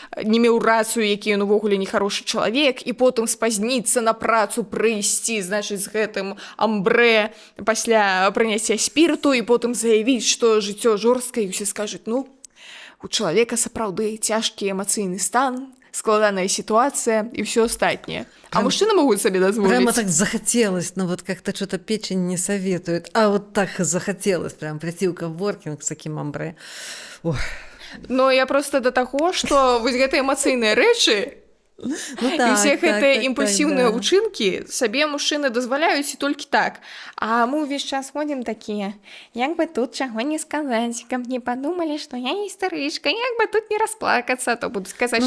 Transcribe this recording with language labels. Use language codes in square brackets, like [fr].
[be] не меў рацыю, які ён увогуле нехарошы чалавек, і потым спазніцца на працу, прыйсці, значыць, з гэтым амбрэ пасля прыняцця спірту і потым заявіць, што жыццё жорсткае, і ўсе скажуць: ну, у чалавека сапраўды цяжкі эмацыйны стан, складаная сітуацыя і ўсё астатняе. А мужчыны могуць сабе дазволіць. [ru] Прямо так захотелось, но вот как-то что-то печень не советует. А вот так захотелось, прям прийти в коворкинг с таким амбре. Ой. [be] Но я просто да таго, што вось гэтыя эмацыйныя рэчы, Ну, і так, ўсе гэтыя так, імпульсіўныя да. ўчынкі сабе мужчыны дазваляюць і толькі так. А мы ўвесь час ходзім такія: як бы тут чаго не сказаць, каб не падумалі, што я гістарычка, як бы тут не расплакацца, то буду сказаць,